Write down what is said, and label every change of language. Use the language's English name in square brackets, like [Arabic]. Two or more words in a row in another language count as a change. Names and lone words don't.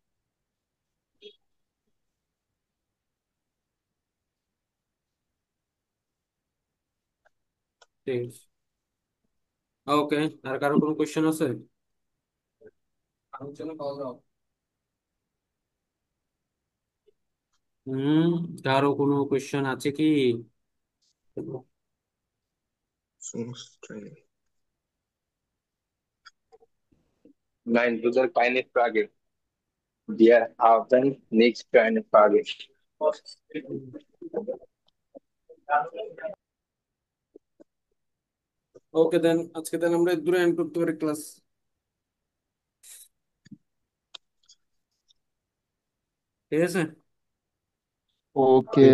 [Bangla] ঠিক আছে, ওকে। আর কারো কোনো কোয়েশ্চেন আছে? হুম, কারো কোনো কোয়েশ্চেন আছে কি? [German] Nein, du sollst keine Frage. Wir haben nichts für eine Frage. [English] okay then, [Bangla] আজকে দেন আমরা দূরে এন্ড করতে পারি ক্লাস। ঠিক আছে। ওকে।